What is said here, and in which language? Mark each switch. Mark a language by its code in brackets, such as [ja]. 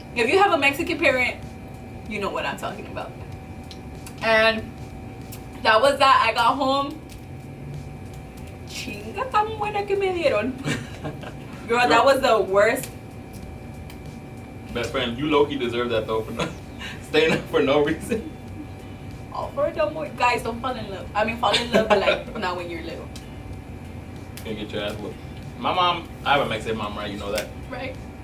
[en] If you have a Mexican parent, you know what I'm talking about. And that was that. I got home. [es] Chinga tan buena que me dieron. [en] Girl, that was the worst. Best friend, you low-key deserve that though for staying up for no reason. Oh, for the more guys, don't fall in love. I mean, fall in love, but like not when you're little. Gonna get your ass whooped. My mom, I have a Mexican mom, right? You know that. Right.